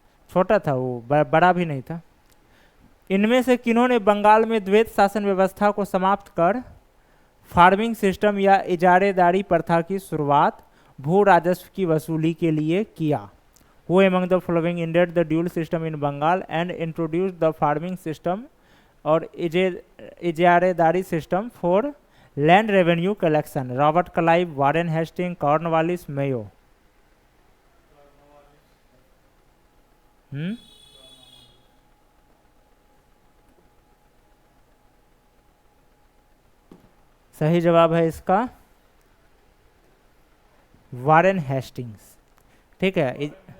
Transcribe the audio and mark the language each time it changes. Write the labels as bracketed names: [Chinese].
[Hindi] छोटा था वो, बड़ा भी नहीं था। इनमें से किन्होंने बंगाल में द्वैत शासन व्यवस्था को समाप्त कर फार्मिंग सिस्टम या इजारेदारी प्रथा की शुरुआत भू राजस्व की वसूली के लिए किया? [English] Who among the following ended the dual system in Bengal and introduced the farming system और इजारेदारी system for land revenue collection? [Hindi] Robert Clive, Warren Hasting, Cornwallis, Mayo. सही जवाब है इसका वारेन हेस्टिंग्स। ठीक है।